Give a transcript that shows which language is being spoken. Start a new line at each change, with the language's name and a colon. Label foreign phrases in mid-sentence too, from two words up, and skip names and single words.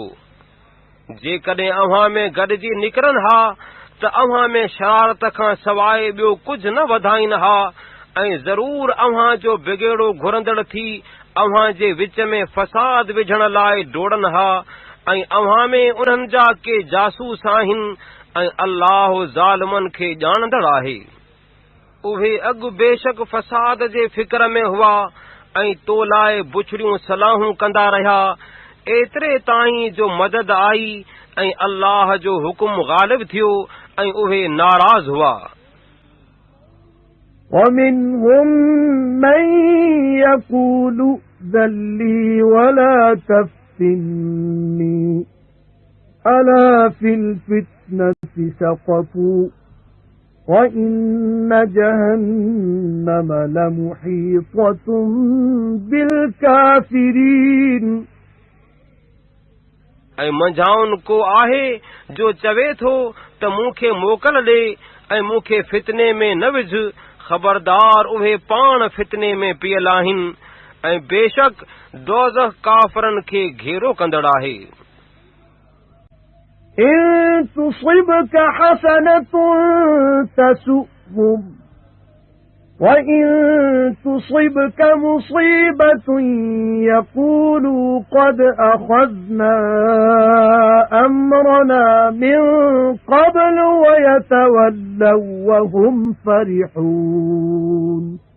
Sindhi: जेकॾहिं अव्हां में गॾिजी निकिरनि हा त अव्हां में शरारत खां सवाइ ॿियो कुझु न वधाईनि हा ऐं ज़रूर अव्हां जो बिगेड़ो घुरंदड़ थी अव्हां जे विच में फ़साद विझण लाइ डोड़नि हा ऐं अव्हां में उन्हनि जा के जासूस आहिनि ऐं अल्लाह ज़ालिमनि खे ॼाणंदड़ आहे। उहे अॻु बेशक फ़साद जे फिक्र में हुआ ऐं तो लाइ बुछड़ियूं सलाहूं कंदा रहिया एतिरे ताईं जो मदद आई ऐं अल्लाह जो हुकुम ग़ालिब थियो ऐं उहे नाराज़ हुआ।
Arabic: وَمِنْهُمْ مَنْ يَقُولُ ائْذَنْ لِي وَلَا تَفْتِنِّي أَلَا فِي الْفِتْنَةِ سَقَطُوا وَإِنَّ جَهَنَّمَ لَمُحِيطَةٌ بِالْكَافِرِينَ
Sindhi: ऐं मंझाउनि को आहे जो चवे थो त मूंखे मोकल ॾे ऐं मूंखे फितने में न विझ ख़बरदार उहे पाण फितने में पियल आहिनि ऐं बेशक दोज़ख काफ़रनि खे घेरो कंदड़ आहे।
Arabic: إِن تُصِبْكَ حَسَنَةٌ تَسُؤْهُمْ وَإِن تُصِبْكَ مُصِيبَةٌ يَقُولُوا قَدْ أَخَذْنَا أَمْرَنَا مِنْ قَبْلُ وَيَتَوَلَّوْا وَهُمْ فَرِحُونَ